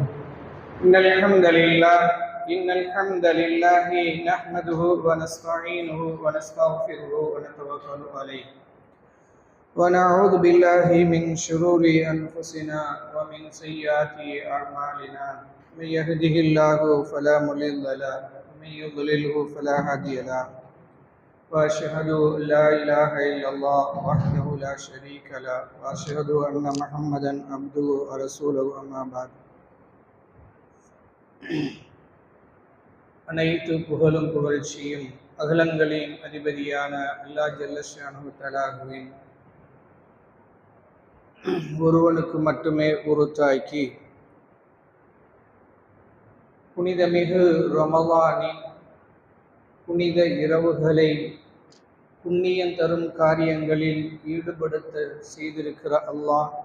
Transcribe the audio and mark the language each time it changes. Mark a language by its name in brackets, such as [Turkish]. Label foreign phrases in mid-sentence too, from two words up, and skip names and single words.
[Arabic] إن الحمد لله نحمده ونستعينه ونستغفره ونتوكل عليه ونعوذ بالله من شرور أنفسنا ومن سيئات أعمالنا. من يهده الله فلا مضل له ومن يضلله فلا هادي له. وأشهد أن لا إله إلا الله وحده لا شريك له وأشهد أن محمدا عبده ورسوله أما بعد. [Tamil] அனைத்து புகழும் புகழ்ச்சியும் அகிலங்களின் அதிபதியான அல்லாஹ் [Arabic] جل شأنه [Tamil] தஆலாவின் ஒருவனுக்கு மட்டுமே உரித்தாக்கி புனிதமிகு ரமலானின் புனித இரவுகளை புண்ணியம் தரும் காரியங்களில் ஈடுபடுத்த செய்திருக்கிற அல்லாஹ்,